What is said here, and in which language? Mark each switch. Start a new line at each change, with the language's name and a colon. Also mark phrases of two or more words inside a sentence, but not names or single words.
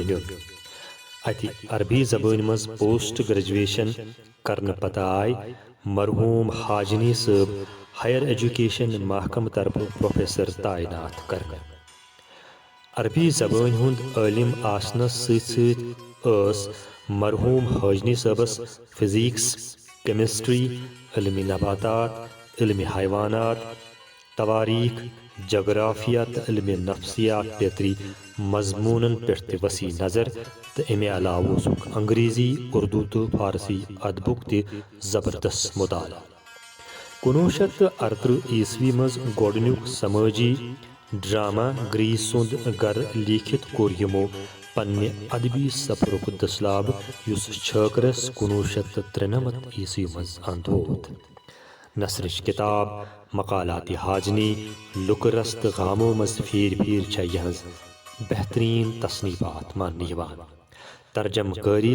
Kashmiri: نیُن اتہِ عربی زبٲنۍ منٛز پوسٹ گریجویشن کرنہٕ پتہٕ آے مرحوٗم حاجنی صٲب ہایر ایجوکیشن محکمہٕ طرفہٕ پروفیسر تعینات کرنہٕ عربی زبٲنۍ ہُنٛد عٲلِم آسنس سۭتۍ سۭتۍ ٲس مرحوٗم حاجنی صٲبس فزیکس کیمسٹری علمِ نباتات علمِ حیوانات تواریٖخ جغرافیہ تہٕ علمِ نفسیات بیترِ مضموٗنن پٮ۪ٹھ تہِ وسیع نظر تہٕ امہِ علاوٕ اوسُکھ انگریزی اردو تہٕ فارسی ادبُک تہِ زبردست مطالعہ 1938 عیسوی منٛز گۄڈنیُک سمٲجی ڈرامہ گریٖس سُنٛد گرٕ لیٖکھِتھ کوٚر یِمو پننہِ ادبی سفرُک دٔسلاب یُس چھٲکرس 1993 عیسوی منٛز انٛد ووت نثرٕچ کِتاب مقالاتِ حاجنی لُکہٕ رس تہٕ غامو منٛز پھیٖرِ پھیٖرِ چھےٚ یِہٕنٛز بہتریٖن تصنیٖفات ماننہٕ یِوان ترجمہٕ کٲری